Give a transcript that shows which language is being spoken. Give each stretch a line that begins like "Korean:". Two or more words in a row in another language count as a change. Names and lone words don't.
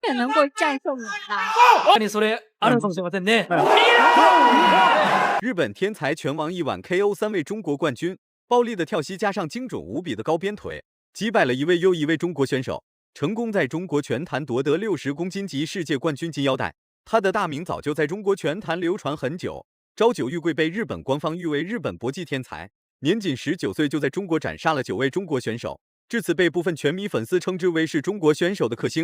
Chinese: 也能够战胜你吧？
Japanese: それあるかもしれませんね。
Chinese: 日本天才拳王一晚 KO 3位中国冠军，暴力的跳膝加上精准无比的高鞭腿，击败了一位又一位中国选手，成功在中国拳坛夺得60公斤级世界冠军金腰带。他的大名早就在中国拳坛流传很久。朝九玉桂被日本官方誉为日本搏击天才，年仅19岁就在中国斩杀了9位中国选手，至此被部分拳迷粉丝称之为是中国选手的克星。